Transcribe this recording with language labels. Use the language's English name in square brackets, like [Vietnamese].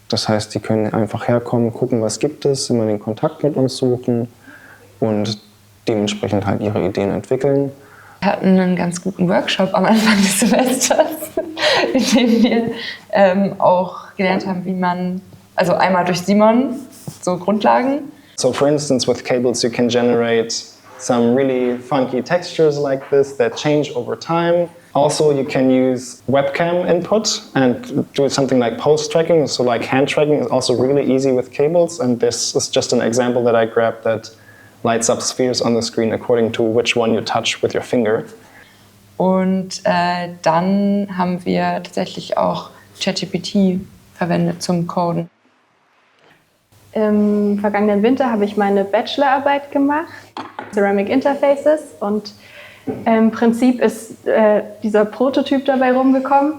[German] Das heißt, die können einfach herkommen, gucken, was gibt es, immer den Kontakt mit uns suchen und dementsprechend halt ihre Ideen entwickeln. Wir hatten einen ganz guten Workshop am Anfang des Semesters, in dem wir auch gelernt haben, wie man, also einmal durch Simon, so Grundlagen. [English] So for instance, with cables you can generate some really funky textures like this that change over time. Also, you can use webcam input and do something like post tracking. So like hand tracking is also really easy with cables. And this is just an example that I grabbed that lights up spheres on the screen according to which one you touch with your finger. [German] Und dann haben wir tatsächlich auch ChatGPT verwendet zum Coden. Im vergangenen Winter habe ich meine Bachelorarbeit gemacht, Ceramic Interfaces, und im Prinzip ist dieser Prototyp dabei rumgekommen.